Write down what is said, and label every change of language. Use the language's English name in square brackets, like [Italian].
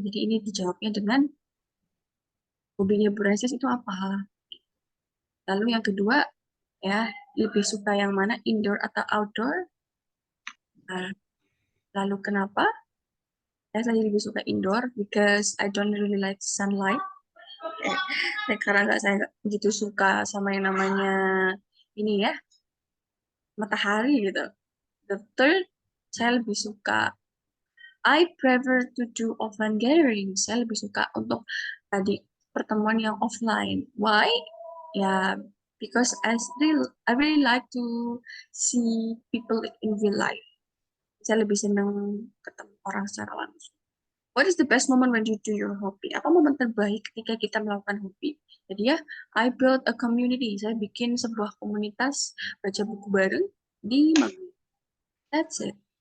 [Indonesian] Jadi ini dijawabnya dengan hobinya Brosis itu apa? Lalu yang kedua ya lebih suka yang mana indoor atau outdoor? Nah, lalu kenapa? Saya lebih suka [English] indoor because I don't really like sunlight. [Indonesian] Karena saya nggak begitu suka sama yang namanya ini ya matahari gitu. [English] The third, [Indonesian] saya lebih suka [English] I prefer to do offline gathering. [Indonesian] Saya lebih suka untuk tadi pertemuan yang offline. [English] Why? Ya, because I really like to see people in real life. [Indonesian] Saya lebih senang ketemu orang secara langsung. [English] What is the best moment when you do your hobby? [Indonesian] Apa momen terbaik ketika kita melakukan hobi? Jadi ya, [English] I build a community. [Indonesian] Saya bikin sebuah komunitas baca buku bareng di Magelang. [English] That's it.